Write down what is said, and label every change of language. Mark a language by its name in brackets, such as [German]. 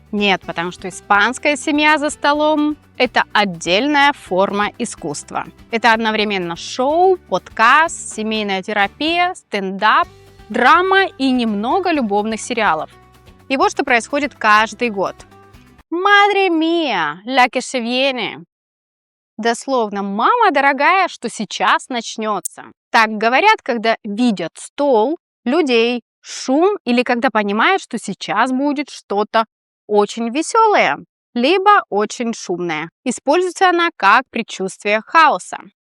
[Russian] Нет, потому что испанская семья за столом – это отдельная форма искусства. Это одновременно шоу, подкаст, семейная терапия, стендап, драма и немного любовных сериалов. И вот что происходит каждый год. [Spanish] Madre mía, la que se viene. [Russian] Дословно, мама дорогая, что сейчас начнется. Так говорят, когда видят стол, людей, шум или когда понимают, что сейчас будет что-то очень веселое, либо очень шумное. Используется она как предчувствие хаоса.